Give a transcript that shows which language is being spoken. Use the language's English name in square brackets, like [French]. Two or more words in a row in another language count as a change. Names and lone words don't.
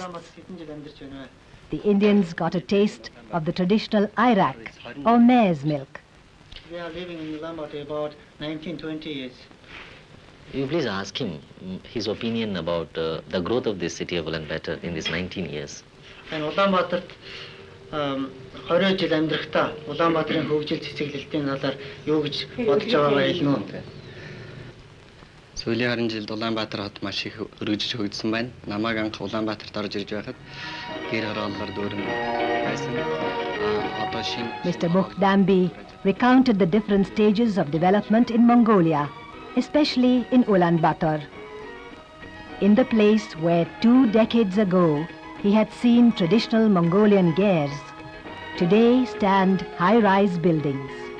[English] The Indians got a taste of the traditional Iraq, or mare's milk. We are living in Ulaanbaatar about 19-20 years. You please ask him his opinion about the growth of this city of Ulaanbaatar in these 19 years. [Mongolian] And Ulaanbaatart 20 жил амьдрахтаа Улаанбаатарын хөгжил цэцэглэлтийн талаар юу гэж бодож байгаагаа хэлнэ үү? Сүүлийн 20 жилд Улаанбаатар хот маш их өргөжж хөгжсөн байна. Намайг анх Улаанбаатарт орж ирж байхад гэр хорооллоор дүүрэн байсан. Одоо шинэ [English] Mr. Bukh Danby recounted the different stages of development in Mongolia, especially in Ulaanbaatar. In the place where 2 decades ago he had seen traditional Mongolian gers, today stand high-rise buildings.